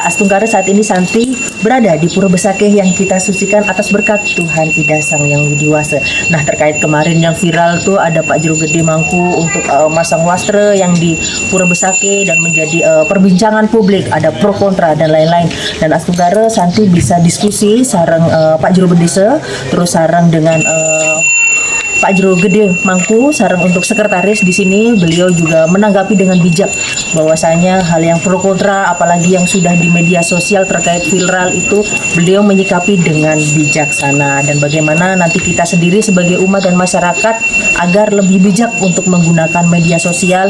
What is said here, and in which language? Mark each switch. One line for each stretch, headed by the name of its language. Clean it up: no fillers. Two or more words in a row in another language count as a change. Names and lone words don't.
Indonesian: Astungkara, saat ini Santi berada di Pura Besakeh yang kita sucikan atas berkat Tuhan Ida Sang Yang Widiwasa. Nah, terkait kemarin yang viral tuh ada Pak Jero Gede Mangku untuk masang wastra yang di Pura Besakeh dan menjadi perbincangan publik, ada pro kontra dan lain-lain. Dan Astungkara, Santi bisa diskusi sareng Pak Jero Bendesa, terus sareng dengan Pak Jero Gede Mangku, sarang untuk sekretaris di sini. Beliau juga menanggapi dengan bijak bahwasanya hal yang pro kontra, apalagi yang sudah di media sosial terkait viral itu, beliau menyikapi dengan bijaksana. Dan bagaimana nanti kita sendiri sebagai umat dan masyarakat agar lebih bijak untuk menggunakan media sosial.